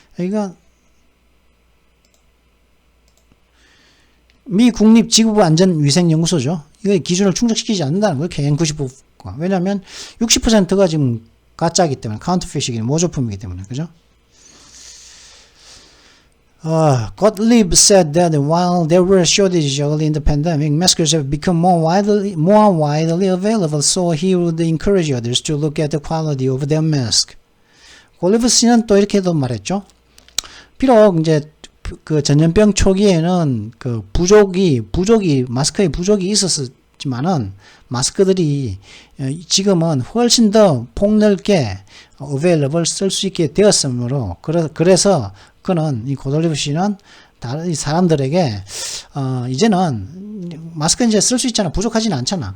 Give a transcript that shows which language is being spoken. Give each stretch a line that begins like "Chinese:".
Korean: 그러니까 미 국립 직업안전위생연구소죠. 이거 기준을 충족시키지 않는다는 거예요. KN95가. 왜냐하면 60%가 지금 가짜이기 때문에, 카운터핏이기 때문에, 모조품이기 때문에, 그죠?
English: Gottlieb said that while there were shortages early in the pandemic, masks have become more widely available, so he would encourage others to look at the quality of their mask.
Korean: 골리브 씨는 또 이렇게도 말했죠. 비록 이제 그 전염병 초기에는 그 마스크의 부족이 있었지만은 마스크들이 지금은 훨씬 더 폭넓게 available 쓸 수 있게 되었으므로 그래서 그는 이 고돌리브 씨는 다른 사람들에게 이제는 마스크 이제 쓸 수 있잖아. 부족하지는 않잖아.